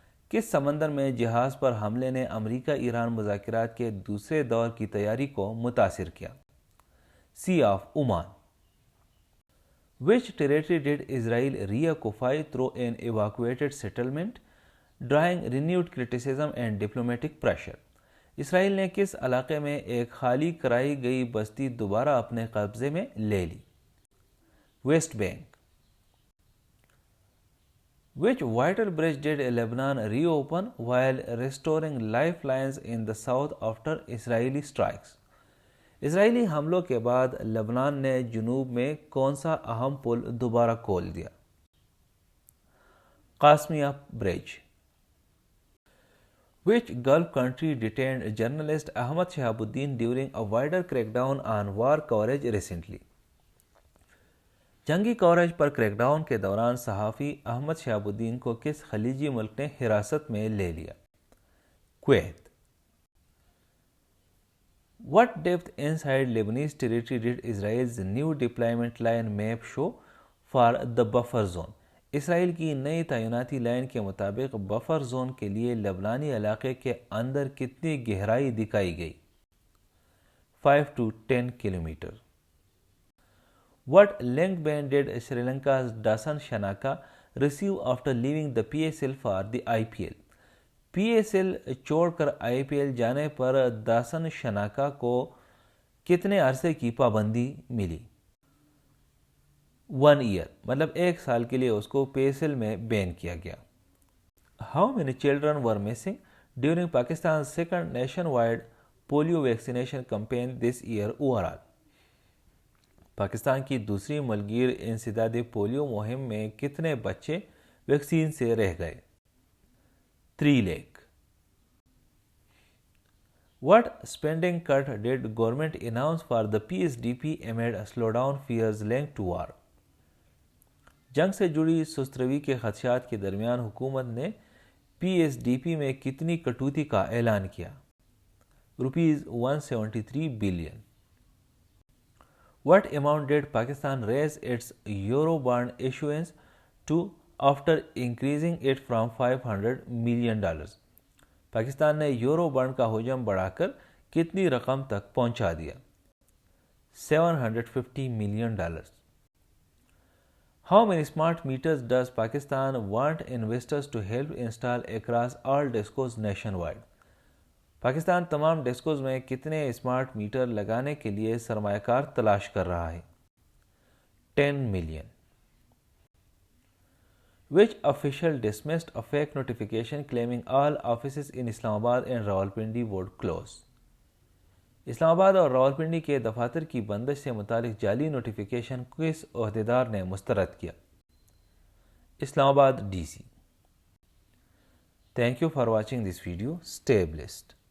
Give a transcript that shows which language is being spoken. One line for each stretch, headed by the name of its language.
Urdu: کس سمندر میں جہاز پر حملے نے امریکہ ایران مذاکرات کے دوسرے دور کی تیاری کو متاثر کیا؟ Sea of Oman.
English: Which territory did Israel reoccupy through an evacuated settlement, drawing renewed criticism and diplomatic pressure?
Urdu: اسرائیل نے کس علاقے میں ایک خالی کرائی گئی بستی دوبارہ اپنے قبضے میں لے لی؟ Waste bank.
English: Which vital bridge did Lebanon reopen while restoring lifelines in the south after Israeli strikes?
Urdu: اسرائیلی حملوں کے بعد لبنان نے جنوب میں کون سا اہم پل دوبارہ کھول دیا؟ قاسمیہ برج.
English: Which Gulf country detained journalist Ahmad Shahabuddin during a wider crackdown on war coverage recently?
Urdu: جنگی کوریج پر کریک ڈاؤن کے دوران صحافی احمد شہاب الدین کو کس خلیجی ملک نے حراست میں لے لیا؟ Kuwait.
English: What depth inside Lebanese territory did Israel's new deployment line map show for the buffer zone?
Urdu: اسرائیل کی نئی تعیناتی لائن کے مطابق بفر زون کے لیے لبنانی علاقے کے اندر کتنی گہرائی دکھائی گئی؟ 5 to 10 kilometre.
English: What link ban did Sri Lanka's Dasan Shanaka receive after leaving the PSL for the IPL?
Urdu: PSL چھوڑ کر IPL جانے پر داسن شناکا کو کتنے عرصے کی پابندی ملی؟
English: 1 year,
Urdu: مطلب 1 سال کے لیے اس کو PSL میں بین کیا گیا.
English: How many children were missing during Pakistan's second nationwide polio vaccination campaign this year overall?
Urdu: Pakistan کی دوسری ملکگیر انسدادی پولیو مہم میں کتنے بچے ویکسین سے رہ گئے؟ 3 lakh.
English: What spending cut did government announce for the PSDP amid a slowdown fears linked to war?
Urdu: جنگ سے جڑی سست روی کے خدشات کے درمیان حکومت نے PSDP میں کتنی کٹوتی کا اعلان کیا؟ ₹173 billion.
English: What amount did Pakistan raise its Euro bond issuance to after increasing it from $500 million?
Urdu: Pakistan نے یورو بانڈ کا حجم بڑھا کر کتنی رقم تک پہنچا دیا؟ $750 million.
English: How many smart meters does Pakistan want investors to help install across all DISCOs nationwide?
Urdu: Pakistan تمام ڈسکوز میں کتنے اسمارٹ میٹر لگانے کے لیے سرمایہ کار تلاش کر رہا ہے؟ 10 million.
English: Which official dismissed a fake notification claiming all offices in Islamabad and Rawalpindi would close?
Urdu: اسلام آباد اور راولپنڈی کے دفاتر کی بندش سے متعلق جعلی نوٹیفیکیشن کس عہدیدار نے مسترد کیا؟ اسلام آباد DC.
English: Thank you for watching this video. Stay blessed.